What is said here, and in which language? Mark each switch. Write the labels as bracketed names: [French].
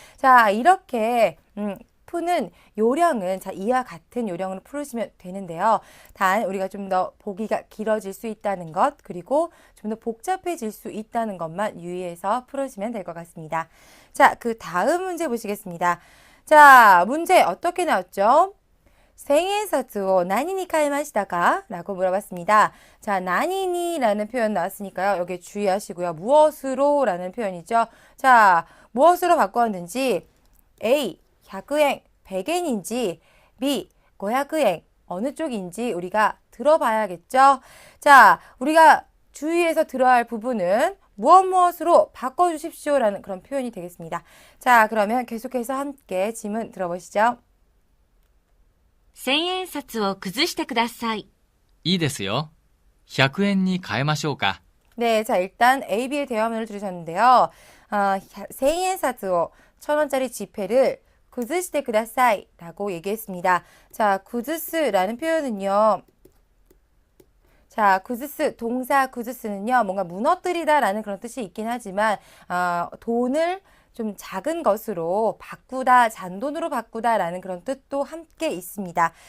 [Korean] 자, 이렇게, 푸는 요령은 자, 이와 같은 요령으로 풀으시면 되는데요. 단 우리가 좀 더 보기가 길어질 수 있다는 것 그리고 좀 더 복잡해질 수 있다는 것만 유의해서 풀으시면 될 것 같습니다. 자, 그 다음 문제 보시겠습니다. 자, 문제 어떻게 나왔죠? [Japanese] 1000円札を何に変えましたか? [Korean] 라고 물어봤습니다. 자, 나니니라는 표현 나왔으니까요. 여기 주의하시고요. 무엇으로 라는 표현이죠. 자, 무엇으로 바꾸었는지 A, 100엔, 100엔인지 B, 500엔, 어느 쪽인지 우리가 들어봐야겠죠. 자, 우리가 주의해서 들어야 할 부분은 무엇으로 바꿔주십시오 라는 그런 표현이 되겠습니다. 자, 그러면 계속해서 함께 질문 들어보시죠. [Japanese] 千円札を崩してください。いいですよ。100円に変えましょうか。 [Korean] 네, 자, 일단 A, B의 대화문을 들으셨는데요. [Japanese] 1000円札を [Korean] 1000원짜리 지폐를 [Japanese] 구즈시테 쿠다사이 [Korean] 라고 얘기했습니다. 자, 구즈스라는 표현은요. 자, 구즈스, 동사 구즈스는요, 뭔가 무너뜨리다 라는 그런 뜻이 있긴 하지만, 돈을 좀 작은 것으로 바꾸다, 잔돈으로 바꾸다 라는 그런 뜻도 함께 있습니다.